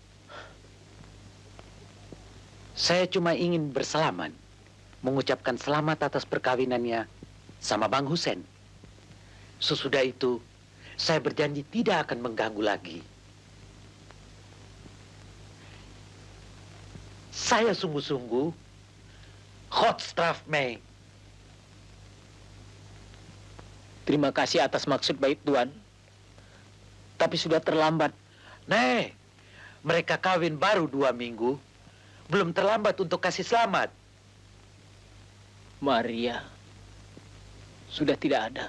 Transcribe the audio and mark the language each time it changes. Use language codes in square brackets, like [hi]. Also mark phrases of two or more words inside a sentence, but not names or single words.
[id] Saya cuma ingin bersalaman, mengucapkan selamat atas perkawinannya sama Bang Husin. Sesudah itu, saya berjanji tidak akan mengganggu lagi. Saya sungguh-sungguh hot straf me. Terima kasih atas maksud baik Tuan. Tapi sudah terlambat. Nih, mereka kawin baru 2 minggu. Belum terlambat untuk kasih selamat. Maria sudah tidak ada.